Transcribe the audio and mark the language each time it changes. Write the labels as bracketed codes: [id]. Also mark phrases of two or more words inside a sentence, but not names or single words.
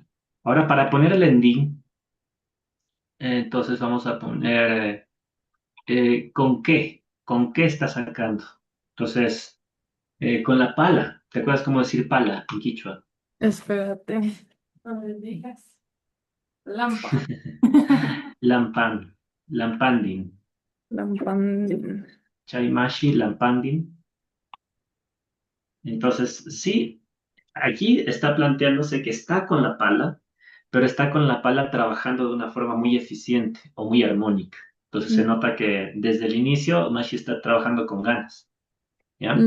[es] Ahora, para poner el ending, entonces vamos a poner, ¿con qué? ¿Con qué está sacando? Entonces, con la pala. ¿Te acuerdas cómo decir pala en quichua? Espérate. No me digas. Lampa. [qu] Lampan, lampandin. [es] Lampandín. [qu] Chaimashi, lampandin. [es] Entonces, sí, aquí está planteándose que está con la pala, pero está con la pala trabajando de una forma muy eficiente o muy armónica. Entonces se nota que desde el inicio Mashi está trabajando con ganas, ¿ya?